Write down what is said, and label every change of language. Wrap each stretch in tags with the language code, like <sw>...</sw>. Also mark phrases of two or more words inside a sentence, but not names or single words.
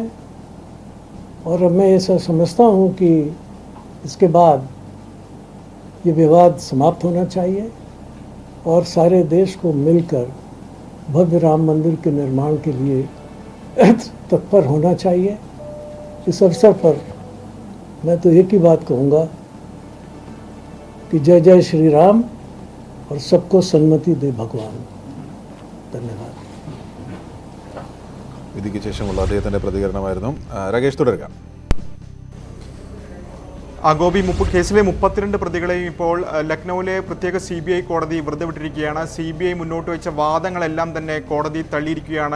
<hi>और अब मैं ऐसा समझता हूँ कि इसके बाद ये विवाद समाप्त होना चाहिए और सारे देश को मिलकर भव्य राम मंदिर के निर्माण के लिए तत्पर होना चाहिए. इस अवसर पर मैं तो एक ही बात कहूँगा कि जय जय श्री राम और सबको सन्मति दे भगवान. धन्यवाद.</hi> <ml>വിധിക്ക് ശേഷമുള്ള അദ്ദേഹത്തിന്റെ പ്രതികരണമായിരുന്നു. രാകേഷ്, തുടരുക. ഗോപി, കേസിലെ 32 പ്രതികളെയും ഇപ്പോൾ ലക്നൌവിലെ പ്രത്യേക CBI കോടതി വെറുതെ വിട്ടിരിക്കുകയാണ്. CBI മുന്നോട്ട് വെച്ച വാദങ്ങളെല്ലാം തന്നെ കോടതി തള്ളിയിരിക്കുകയാണ്.</ml>